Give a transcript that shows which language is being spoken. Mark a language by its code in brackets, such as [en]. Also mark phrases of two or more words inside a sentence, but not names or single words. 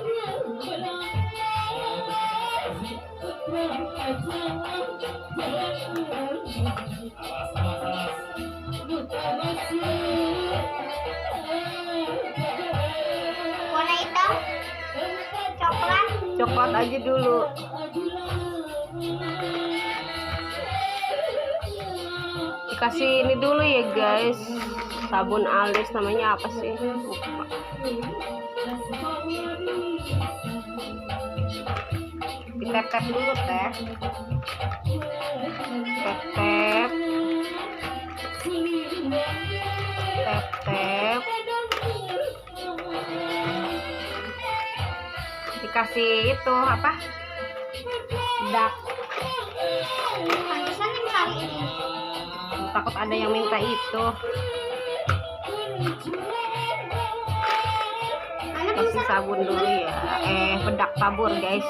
[id] Warna hitam, coklat aja dulu. Dikasih ini dulu ya guys, sabun alis, namanya apa sih, lupa. Ditep-tep dulu teh, tep-tep, tep-tep. Dikasih itu apa, dak. pantesan yang hari ini. Takut ada yang minta itu. Kasih sabun dulu ya, bedak tabur guys.